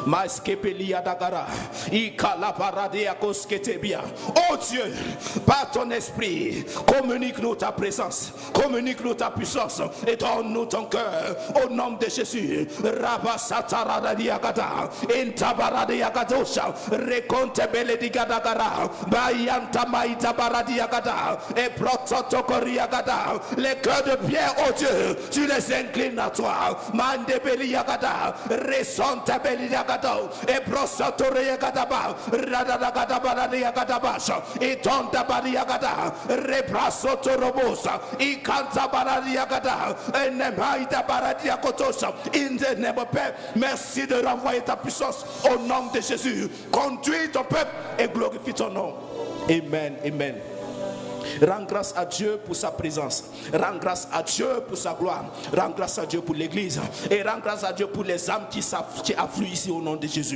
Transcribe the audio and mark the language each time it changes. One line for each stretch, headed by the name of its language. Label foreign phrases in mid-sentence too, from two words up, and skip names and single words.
French: Oh Dieu, par ton esprit, communique-nous ta présence, communique-nous ta puissance et donne-nous ton cœur au nom de Jésus. Rabasataradadiagada, Intabaradiagadosha, Recontebeledigadagara, Bayantamaitabaradiagada, et Prototokoriagada. Les cœurs de pierre, oh Dieu, tu les s'incline à toi. Mande beli yakata, resonte beli yakata, et brosatore yakataba, radadakataba yakatabash, et tonta bali yakata, rebrasotorobosa, et kanta bali yakata, et nemaita bali yakotosha.
English: In the name of
French: Père, merci de renvoyer ta puissance au nom de Jésus. Conduis ton peuple et glorifie ton nom. Amen, amen. Rends grâce à Dieu pour sa présence. Rends grâce à Dieu pour sa gloire. Rends grâce à Dieu pour l'église. Et rends grâce à Dieu pour les âmes qui affluent ici au nom de Jésus.